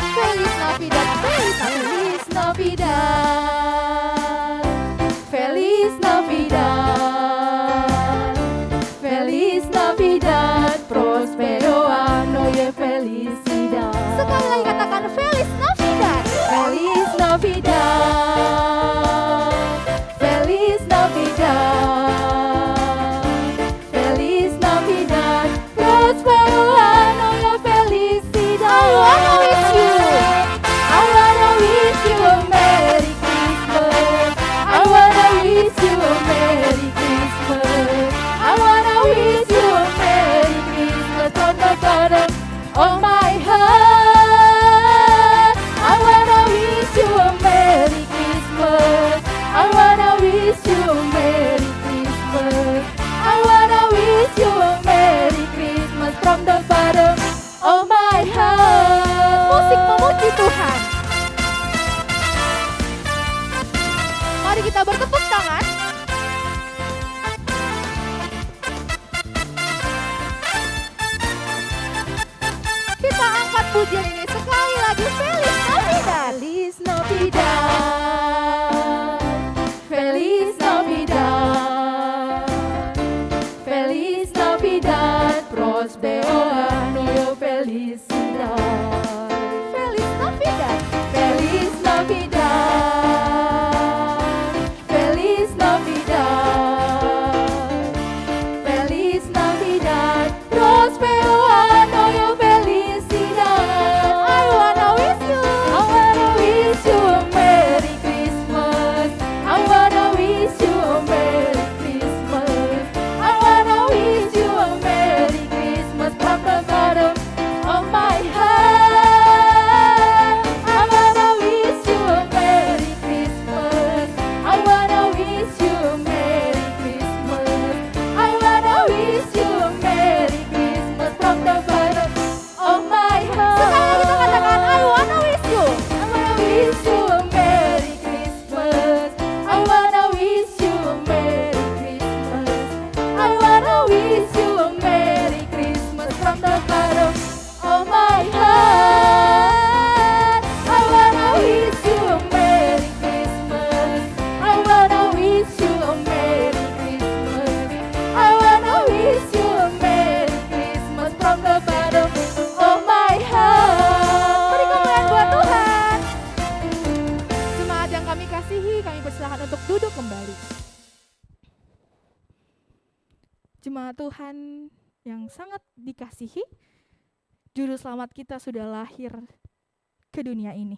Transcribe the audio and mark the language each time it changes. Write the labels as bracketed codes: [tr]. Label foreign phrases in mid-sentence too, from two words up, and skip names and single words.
[es] Feliz Navidad, Feliz Navidad, Feliz Navidad, Feliz Navidad, Prospero Anno y Felicidad. [id] Sekali lagi katakan [es] Feliz Navidad, Feliz Navidad, Feliz Navidad, Feliz Navidad, Prospero Anno y Felicidad. [en] I wanna wish you a Merry Christmas. I wanna wish you a Merry Christmas. I wanna wish you a Merry Christmas from the bottom of my heart. I wanna wish you a Merry Christmas. I wanna wish you a Merry Christmas. I wanna wish you a Merry Christmas from the bottom of my heart. [id] Musik memuji Tuhan. Mari kita bertepuk tangan. Kita angkat pujian ini sekali lagi. [es] Feliz Navidad. Feliz Navidad. Feliz Navidad. Feliz Navidad. Prospero Anno y Felicidad. Feliz Navidad. Feliz Navidad. Feliz Navidad, Feliz Navidad, Prospero Anno y Felicidad. [en] I wanna wish you a Merry Christmas. I wanna wish you a Merry Christmas. I wanna wish you a Merry Christmas from the bottom of my heart. I wanna wish you a Merry Christmas. I wanna wish you a Merry Christmas. I wanna wish you a Merry Christmas from the bottom of my heart. [id] Sekali kita katakan [en] I wanna wish you. I wanna wish you a Merry Christmas. I wanna wish you a Merry Christmas. I wanna wish you a Merry Christmas from the bottom of my heart. I wanna wish you a Merry Christmas. I wanna wish you a Merry Christmas. I wanna wish you a Merry Christmas from the bottom of my heart. [id] Beri kemuliaan buat Tuhan. Jemaat yang kami kasihi, kami persilakan untuk duduk kembali. Jemaat Tuhan yang sangat dikasihi, Juru Selamat kita sudah lahir ke dunia ini.